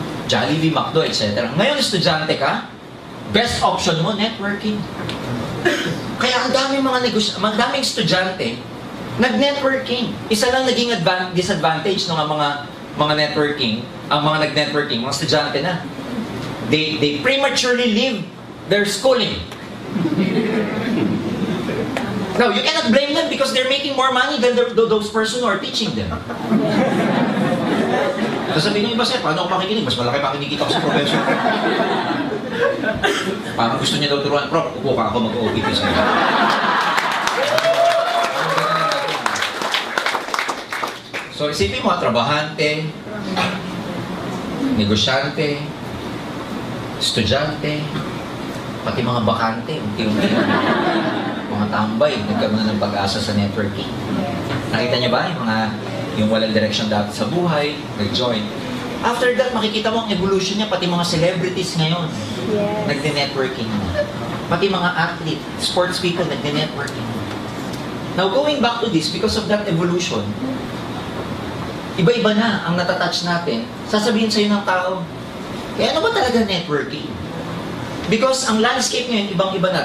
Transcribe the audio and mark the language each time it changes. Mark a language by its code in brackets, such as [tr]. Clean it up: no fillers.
[tl] Jollibee, McDo, etc. Ngayon, estudyante ka, best option mo, networking. Kaya ang daming estudyante nag-networking. Isa lang naging disadvantage ng mga networking, ang mga nag-networking, mga estudyante na. [en] They prematurely leave their schooling. Now, you cannot blame them because they're making more money than those person who are teaching them. [tl] Sasabihin niyo, iba sir, paano ako makikinig? Mas malaki pa kinikita ko sa professor. Parang gusto niya daw turuan, Prof, upo ka ako mag-OPT sa'yo. So, isipin mo, trabahante, negosyante, estudyante, pati mga bakante, unti-unti. Mga tambay, nagkaroon na ng pag-asa sa networking. Nakita niya ba yung walang direction dati sa buhay, nag-join. [en] After that, [tl] makikita mo ang evolution niya, pati mga celebrities ngayon, nagde-networking na. Pati mga athlete, sports people, nagde-networking. [en] Now, going back to this, because of that evolution, [tl] iba-iba na ang natatouch natin. Sasabihin sa'yo ng tao, ano ba talaga networking? Because ang landscape ngayon, ibang-iba na.